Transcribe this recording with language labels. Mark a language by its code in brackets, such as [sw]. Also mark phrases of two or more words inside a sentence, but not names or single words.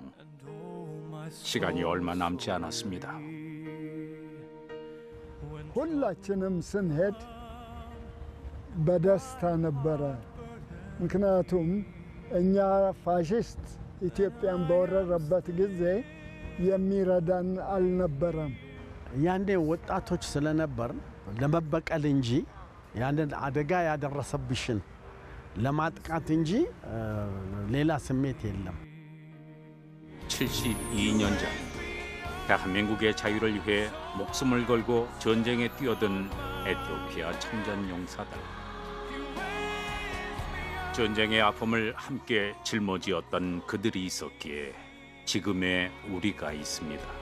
[ko] 시간이 얼마 남지 않았습니다. [am] ሁላችንም ስንሄድ በደስታ ነበረ። ምክንያቱም እኛ ፋሽስት ኢትዮጵያን በወረረበት ጊዜ የሚረዳን አልነበረም። ያንዴ ወጣቶች ስለነበር ለመበቀል እንጂ ያንን አደጋ ያደረሰብሽን ለማጥቃት እንጂ ሌላ ስሜት የለም። [ko] 72년 전 대한민국의 자유를 위해 목숨을 걸고 전쟁에 뛰어든 에티오피아 참전용사들. 전쟁의 아픔을 함께 짊어지었던 그들이 있었기에 지금의 우리가 있습니다.